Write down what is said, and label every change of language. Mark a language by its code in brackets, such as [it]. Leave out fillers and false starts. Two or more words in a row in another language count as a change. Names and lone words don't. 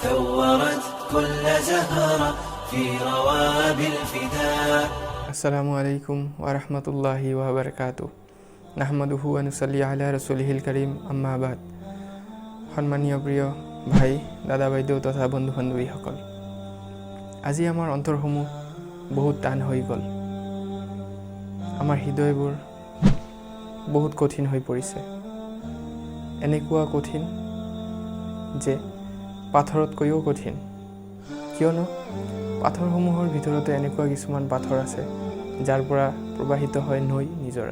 [ar] نورت كل زهرة في روابي الفداء. السلام عليكم ورحمة الله وبركاته. نحمده ونصلي على رسوله الكريم، أما بعد. [as] সন্মানীয় প্ৰিয় ভাই, দাদা, বাইদেউ তথা বন্ধু বান্ধৱীসকল, আজি আমাৰ অন্তৰসমূহ বহুত টান হৈ গ'ল। আমাৰ হৃদয়বোৰ বহুত কঠিন হৈ পৰিছে। এনেকুৱা কঠিন যে পাথৰতকৈও কঠিন, কিয়নো পাথৰসমূহৰ ভিতৰতে এনেকুৱা কিছুমান পাথৰ আছে যাৰ পৰা প্ৰবাহিত হয় নৈ নিজৰা।